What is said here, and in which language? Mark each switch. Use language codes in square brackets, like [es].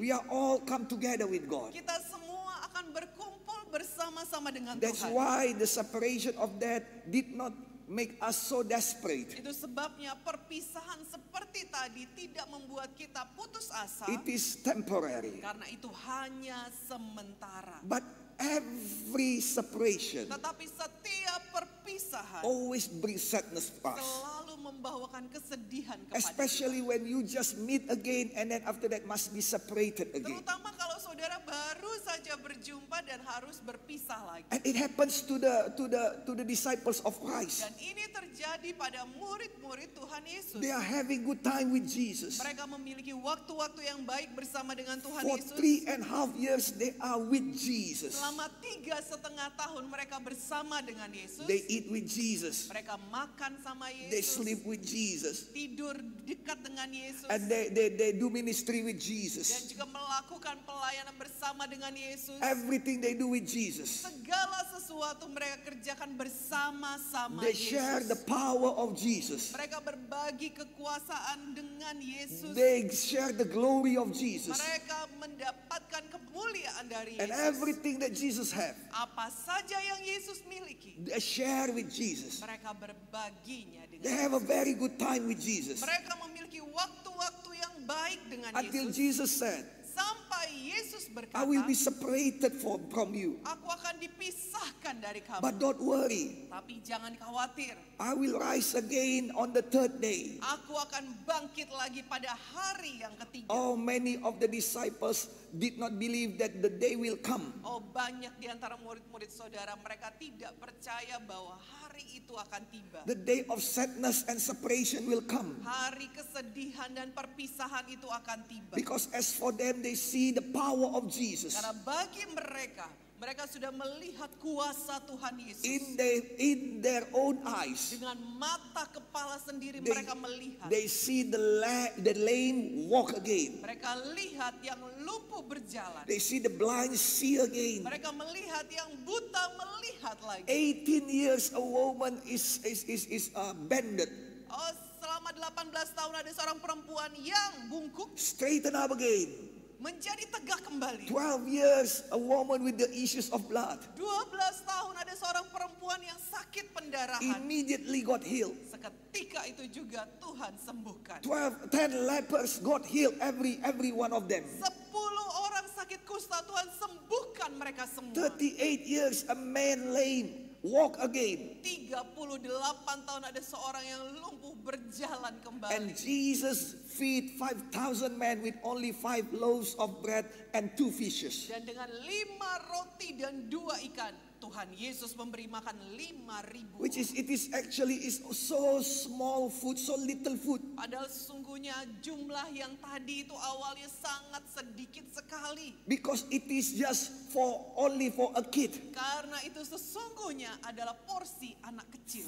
[en] we are all come together with God. [id] kita semua akan berkumpul bersama-sama dengan [en] That's [id] Tuhan. [en] why the separation of that did not make us so desperate. [id] Itu sebabnya perpisahan seperti tadi tidak membuat kita putus asa, [en] It is temporary. [id] karena itu hanya sementara. [en] But every separation [id] Tetapi setiap perpisahan [en] always brings sadness for us. [id] selalu membawakan kesedihan kepada [en] Especially when you just meet again and then after that must be separated [id] kita. [en] again. [id] Terutama kalau saudara baru saja berjumpa dan harus berpisah lagi. [en] And it happens to the disciples of Christ. [id] Dan ini terjadi pada murid-murid Tuhan Yesus. [en] They are having good time with Jesus. [id] Mereka memiliki waktu-waktu yang baik bersama dengan Tuhan [en] For [id] Yesus. [en] 3.5 years they are with Jesus. [id] Selama 3,5 tahun mereka bersama dengan Yesus. [en] They eat with Jesus. [id] Mereka makan sama [en] They [id] Yesus. [en] sleep with Jesus. [id] Tidur dekat dengan Yesus. [en] And they do ministry with [id] Dan [en] Jesus. [id] juga melakukan pelayanan bersama dengan Yesus. [en] Everything they do with Jesus. [id] Segala sesuatu mereka kerjakan bersama-sama [en] They share the [id] Yesus. [en] power of Jesus. [id] Mereka berbagi kekuasaan dengan Yesus. [en] They share the glory of Jesus. [id] Mereka mendapatkan kemuliaan dari [en] And [id] Yesus. [en] everything that Jesus have, [id] Apa saja yang Yesus miliki, [en] they share with Jesus. [id] mereka berbaginya [en] They [id] dengan [en] have a very good time with Jesus. [id] Mereka memiliki waktu-waktu yang baik dengan [en] Until [id] Yesus. [en] Jesus said, [id] Sampai Yesus [en] I will be [id] berkata, [en] separated from you. [id] aku akan dipisahkan dari kamu. [en] But don't worry, [id] Tapi jangan khawatir. [en] I will rise again on the third day. [id] Aku akan bangkit lagi pada hari yang ketiga. [en] Oh, many of the disciples did not believe that the day will come. [id] Oh, banyak di antara murid-murid saudara mereka tidak percaya bahwa hari itu akan tiba. [en] The day of sadness and separation will come. [id] Hari kesedihan dan perpisahan itu akan tiba. [en] Because as for them, they see the power of Jesus. [id] Karena bagi mereka sudah melihat kuasa Tuhan Yesus. [en] In their own eyes, [id] Dengan mata kepala sendiri mereka melihat. [en] they see the lame walk again. [id] Mereka lihat yang lumpuh berjalan. [en] They see the blind see again. [id] Mereka melihat yang buta melihat lagi. [en] 18 years a woman is bended, [id] Oh, selama 18 tahun ada seorang perempuan yang bungkuk [en] straighten up again. [id] menjadi tegak kembali. [en] 12 years a woman with the issues of blood [id] 12 tahun ada seorang perempuan yang sakit pendarahan. [en] immediately got healed. [id] Seketika itu juga Tuhan sembuhkan. [en] 10 lepers got healed, every one of them. [id] 10 orang sakit kusta Tuhan sembuhkan mereka semua. [en] 38 years a man lame walk again. [id] 38 tahun ada seorang yang lumpuh berjalan kembali. [en] And Jesus feed 5,000 men with only 5 loaves of bread and 2 fishes. [id] Dan dengan 5 roti dan 2 ikan, Tuhan Yesus memberi makan 5.000. [en] It is actually so small food, so little food. [id] Padahal sesungguhnya jumlah yang tadi itu awalnya sangat sedikit sekali. [en] Because it is just only for a kid. [id] Karena itu sesungguhnya adalah porsi anak kecil.